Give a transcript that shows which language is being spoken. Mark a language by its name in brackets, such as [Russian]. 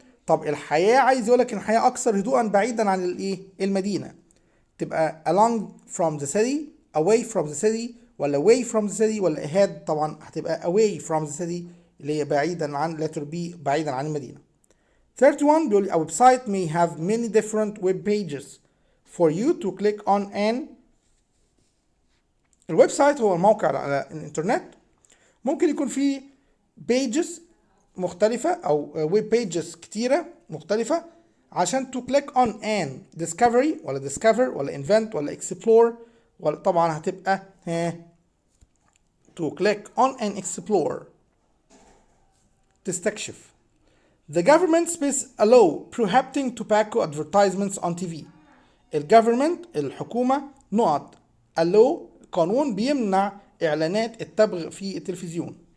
[Arabic] طب الحياة عايز يقول لك ان الحياة أكثر هدوءا بعيدا عن الايه المدينة. [English] تبقى along from the city away from the city ولا away from the city ولا ahead؟ طبعا هتبقى away from the city [Arabic] اللي هي بعيدا عن [English] letter B [Arabic] بعيدا عن المدينة. [English] 31 [Arabic] بيقول لي [English] a website may have many different web pages for you to click on an. [Arabic] الويب سايت هو الموقع على الانترنت، ممكن يكون فيه pages مختلفة أو web pages كتيرة مختلفة عشان [English] to click on an [Arabic] discovery ولا discover ولا invent ولا explore ولا طبعا هتبقى [English] to click on an explore [Arabic] تستكشف. [English] The government space a law prohibiting tobacco advertisements on TV. [Arabic] الجفرمنت الحكومة نقط [English] a law [Arabic] قانون بيمنع إعلانات التبغ في التلفزيون.